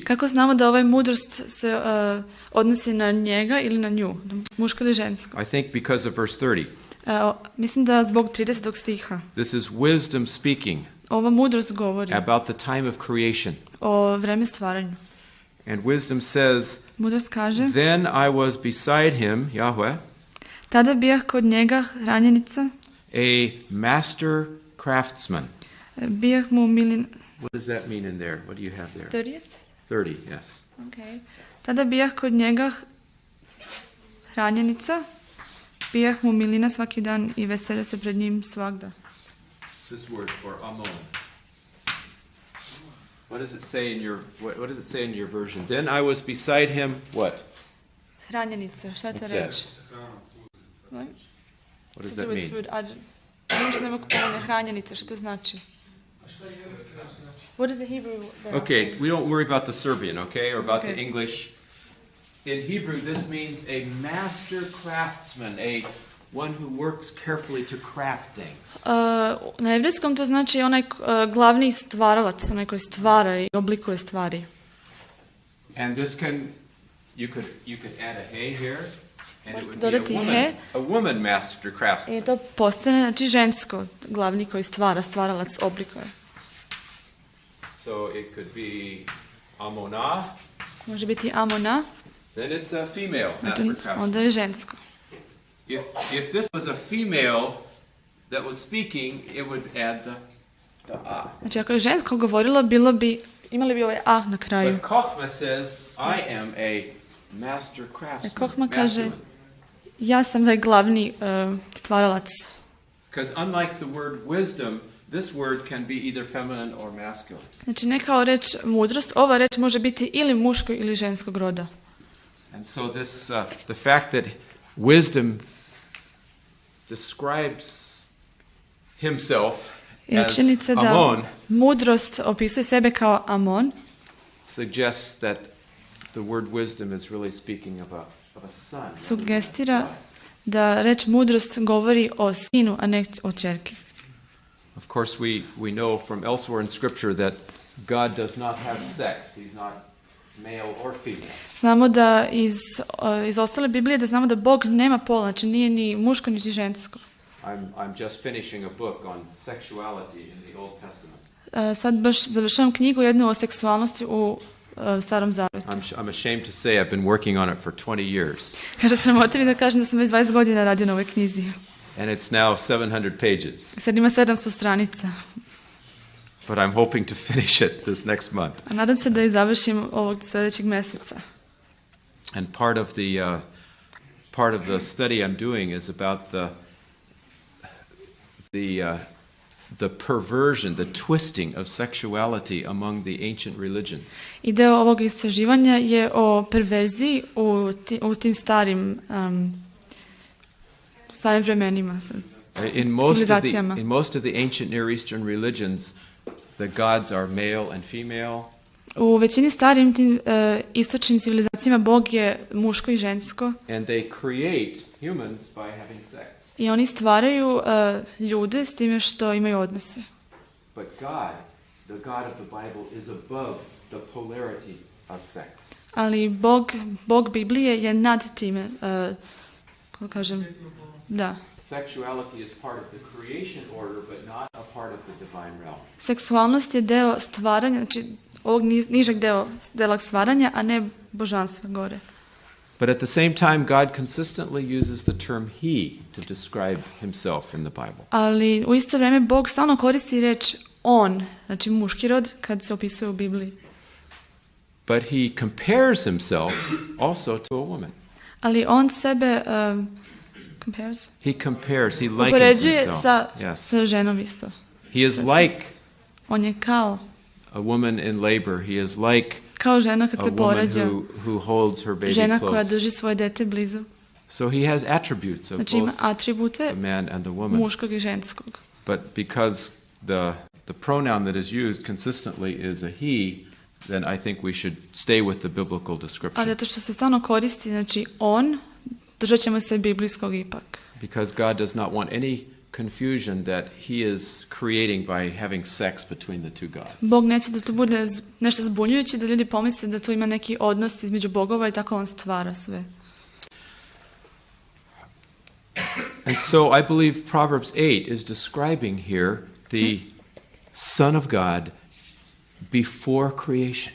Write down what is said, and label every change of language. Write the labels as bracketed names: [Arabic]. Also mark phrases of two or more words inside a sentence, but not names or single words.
[Serbian] Kako znamo da ovaj mudrost se odnosi na njega ili na nju, muško ili žensko? [English] I think because of verse 30. [Serbian] Mislim da zbog 30. stiha. [English] This is wisdom speaking [Serbian] Ova mudrost govori [English] about the time of creation. [Serbian] o vreme stvaranju. [English] And wisdom says, [Serbian] Mudrost kaže, [English] then I was beside him, Yahweh, [Serbian] tada bijah kod njega hranjenica, [English] a master craftsman. [Serbian] Bijah mu [English] What does that mean in there? What do you have there? 30th? 30, yes. Okay. [Serbian] Tada bijah kod njega hranjenica, bijah mu milina svaki dan i veselja se pred njim svagda. [English] This word for amon. What does it say in your what does it say in your version? Then I was beside him, what? [Serbian] Hranjenica, šta to [English] What's [Serbian] reći? [English] What does [Serbian] To [English] that do with mean? food. [Serbian] Možda nema kupovane hranjenice, što to znači? [English] What is the Hebrew? Okay, we don't worry about the Serbian, okay, or about the Okay. English. In Hebrew, this means a master craftsman, one who works carefully to craft things. [Serbian] Na evrijskom to znači onaj glavni stvaralac, onaj koji stvara i oblikuje stvari. [English] And this you could add a he here, and it would [Serbian] Dodati [English] be he. a woman master craftsman. [Serbian] I to postane, znači žensko, glavni koji stvaralac oblikuje. [English] So it could be amona, [Serbian] Može biti amona, [English] then it's a female [Serbian] znači [English] master craftsman. [Serbian] onda je žensko. [English] If this was a female that was speaking, it would add the a. [Serbian] Znači ako je žensko govorilo, imali bi ovaj a na kraju. [English] But Kochma says, I am a master craftsman. [Serbian] Kochma kaže, [English] masculine. [Serbian] ja sam taj glavni stvaralac. [English] Because unlike the word wisdom, this word can be either feminine or masculine. [Serbian] Znači ne kao reč mudrost, ova reč može biti ili muškog ili ženskog roda. [English] And so this, the fact that wisdom describes himself as [Serbian] Činjenica da Amon mudrost opisuje sebe kao Amon, [English] suggests that the word wisdom is really speaking of a son. [Serbian] sugestira da reč mudrost govori o sinu, a ne o ćerki. [English] Of course, we know from elsewhere in Scripture that God does not have sex. He's not male or female. [Serbian] Znamo da iz ostale Biblije da znamo da Bog nema pola, znači nije ni muško niti žensko. [English] I'm just finishing a book on sexuality in the Old Testament. [Serbian] Sad baš završavam knjigu jednu o seksualnosti u Starom Zavetu. [English] I'm ashamed to say I've been working on it for 20 years. [Serbian] Kaže, sramota mi da kažem da sam već 20 godina radio na ovoj knjizi. [English] And it's now 700 pages. [Serbian] Sad ima 700 stranica. [English] But I'm hoping to finish it this next month. [Serbian] A nadam se da je završim ovog sljedećeg mjeseca. [English] And part of the study I'm doing is about the perversion, the twisting of sexuality among the ancient religions. [Serbian] I deo ovog istraživanja je o perverziji u tim starim vremenima. [English] In most of the ancient Near Eastern religions, the gods are male and female. [Serbian] U većini starim tim istočnim civilizacijama Bog je muško i žensko. [English] And they create humans by having sex. [Serbian] I oni stvaraju ljude s time što imaju odnose. [English] But God, the God of the Bible, is above the polarity of sex. [Serbian] Ali Bog Biblije je nad time, kako kažem, da. [English] Sexuality is part of the creation order, but not a part of the divine realm. [Serbian] Seksualnost je deo stvaranja, znači ovog nižeg dela stvaranja, a ne božanstva gore. [English] But at the same time, God consistently uses the term he to describe himself in the Bible. [Serbian] Ali u isto vrijeme Bog stalno koristi reč on, znači muški rod, kad se opisuje u Bibliji. [English] But he compares himself also to a woman. [Serbian] Ali on sebe compares. [English] He likens [Serbian] Upoređuje [English] himself. [Serbian] sa ženom isto. [English] He is like [Serbian] On je kao [English] a woman in labor. He is like [Serbian] kao žena kad [English] a [Serbian] se [English] woman [Serbian] porađa, [English] who holds her baby [Serbian] žena koja [English] close. [Serbian] drži svoje dete blizu. [English] So he has attributes of [Serbian] Znači ima [English] both [Serbian] atribute [English] the man and the woman. [Serbian] muškog i ženskog. [English] But because the pronoun that is used consistently is a he, then I think we should stay with the biblical [Serbian] Ali [English] description. [Serbian] zato što se stalno koristi, znači on, držat ćemo se biblijskog ipak. [English] Because God does not want any confusion that he is creating by having sex between the two gods. [Serbian] Bog neće da to bude nešto zbunjujuće, da ljudi pomisle da tu ima neki odnos između bogova i tako on stvara sve. [English] And so I believe Proverbs 8 is describing here the Son of God before creation.